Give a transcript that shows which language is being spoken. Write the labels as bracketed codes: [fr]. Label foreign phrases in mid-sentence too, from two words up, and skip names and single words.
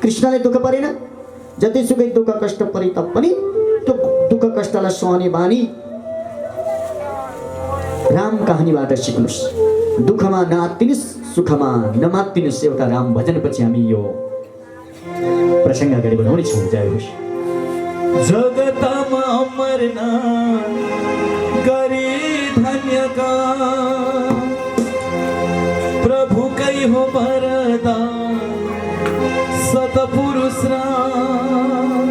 [ne] कृष्णले दुःख परेन, जतिसुकै दुःख कष्ट परे तापनि त्यो दुःख कष्टलाई सहने बानी राम कहानीबाट सिक्नुस्। दुःखमा नआत्तिनुस्, सुखमा नमात्तिनुस्। एउटा राम भजनपछि हामी यो प्रसङ्ग अगाडि बढाउनेछौँ। जय होस्। जगतमा मर्न गरी धन्य का प्रभु कै हो वरदान सतपुरुष राम।